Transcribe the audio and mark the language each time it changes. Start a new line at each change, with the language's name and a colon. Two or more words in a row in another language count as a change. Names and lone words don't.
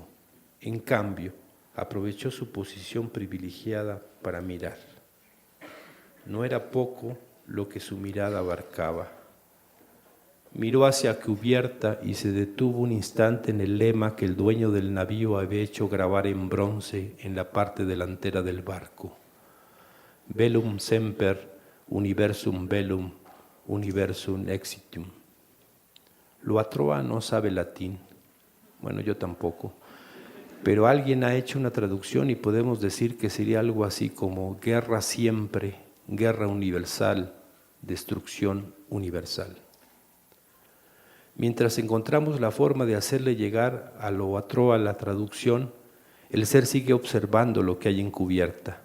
Spanish: En cambio, aprovechó su posición privilegiada para mirar. No era poco lo que su mirada abarcaba. Miró hacia cubierta y se detuvo un instante en el lema que el dueño del navío había hecho grabar en bronce en la parte delantera del barco.
Latin: Bellum semper, universum bellum, universum exitum.
Spanish: Loatroa no sabe latín, bueno, yo tampoco, pero alguien ha hecho una traducción y podemos decir que sería algo así como guerra siempre, guerra universal, destrucción universal. Mientras encontramos la forma de hacerle llegar a lo atroa la traducción, el ser sigue observando lo que hay en cubierta.